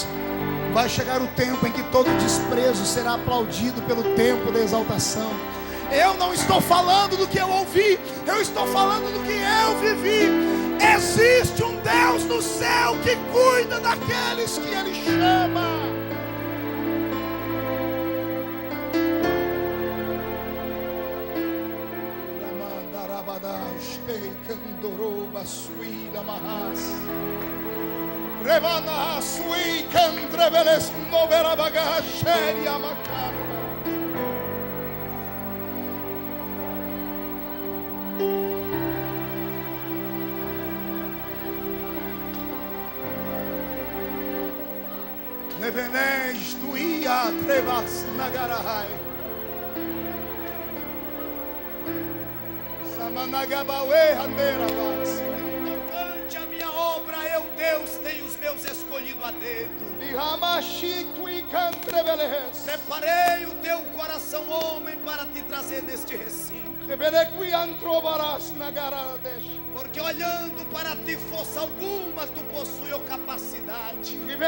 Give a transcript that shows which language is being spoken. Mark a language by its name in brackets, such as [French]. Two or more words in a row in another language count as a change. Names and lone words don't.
[Portuguese] Vai chegar o tempo em que todo desprezo será aplaudido pelo tempo da exaltação. Eu não estou falando do que eu ouvi, eu estou falando do que eu vivi. Existe um Deus no céu que cuida daqueles que Ele chama. Revana sui candreveles novera bagageria macarna. Nevenes tuia trevas nagarahai. Samanagabawe handeira vas. A minha obra, eu, Deus, tenho os meus escolhido a dedo. Preparei o teu coração, homem, para te trazer neste recinto. Porque olhando para ti, força alguma tu possui a capacidade.